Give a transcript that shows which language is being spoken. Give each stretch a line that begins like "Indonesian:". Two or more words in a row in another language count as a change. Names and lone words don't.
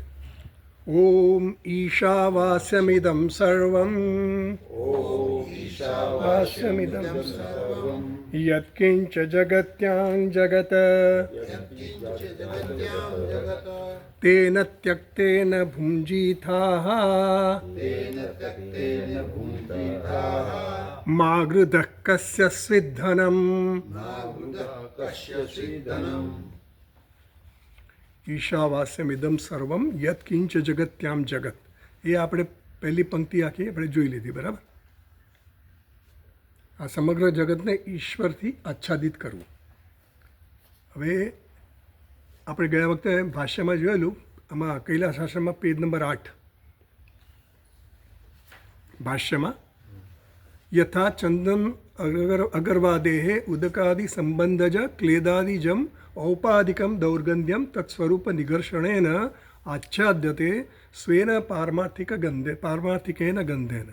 Sanskrit: ओम ईशावास्यमिदं सर्वं यत्किंच जगत्यां जगत् तेन त्यक्तेन भुञ्जीथाः मा गृधः कस्य स्विद्धनम्। ईशावास्यमिदं सर्वं यत्किंच जगत्याम जगत।
Gujarati: ये આપણે પહેલી પંક્તિ આખી આપણે જોઈ લીધી, બરાબર? આ સમગ્ર જગતને ઈશ્વરથી આચ્છાદિત કરવું. હવે આપણે ગયા વખતે ભાષ્યમાં જોયેલું, આમાં કૈલાસ આશ્રમમાં પેજ નંબર 8 ભાષ્યમાં
Sanskrit: यथा चन्दन अगरवादेहे उदकादि सम्बन्धज क्लेदादिजम् औपाधिकम् दौर्गन्ध्यम् तत्स्वरूप निघर्षणेन आच्छाद्यते स्वेन पारमार्थिकेन गन्धेन.